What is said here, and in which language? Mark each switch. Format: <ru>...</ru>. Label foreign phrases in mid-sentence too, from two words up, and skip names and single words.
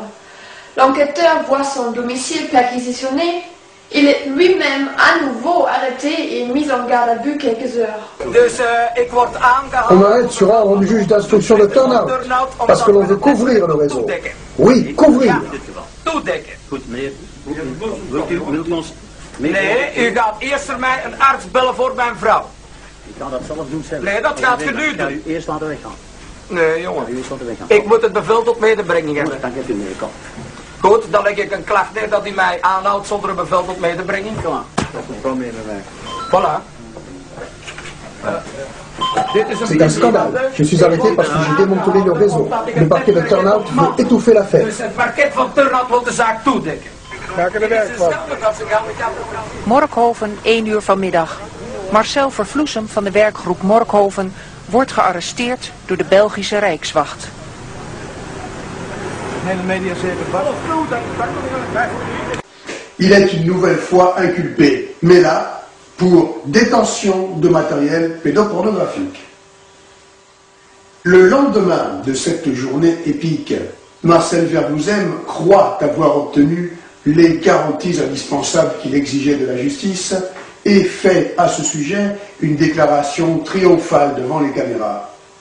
<fr>L'enquêteur voit son domicile perquisitionné. Il est lui-même à nouveau arrêté et mis en garde à vue quelques heures. On m'arrête sur ordre du juge d'instruction de Turnhout, parce que l'on veut couvrir le réseau. Oui, couvrir.</fr> <nl>Nee, u gaat eerst mij een arts bellen voor mijn vrouw. Ik kan dat zelf doen zelf. Nee, dat gaat u nu doen. U eerst laten weggaan. Nee, jongen. U eerst laten weggaan. Ik moet het bevel tot medebrenging hebben. Dan geeft u medekomt. Goed, dan leg ik een klacht neer dat u mij aanhoudt zonder een bevel tot medebrenging. Kom aan. Dat is een probleem bij mij.</nl> <fr>Voilà. C'est un scandale. Je suis arrêté parce que j'ai démantelé le réseau. Le parquet de Turnhout veut étouffer l'affaire.</fr> <nl>Dus het parket van Turnhout wil de zaak toedekken. Morkhoven, 1 uur vanmiddag. Marcel Vervloesem van de werkgroep Morkhoven wordt gearresteerd door de Belgische Rijkswacht.</nl> <fr>Il est une nouvelle fois inculpé, mais là, pour détention de matériel pédopornographique. Le lendemain de cette journée épique, Marcel Pavlouzem croit avoir obtenu les garanties indispensables qu'il exigeait de la justice et fait à ce sujet une déclaration triomphale devant les caméras.</fr>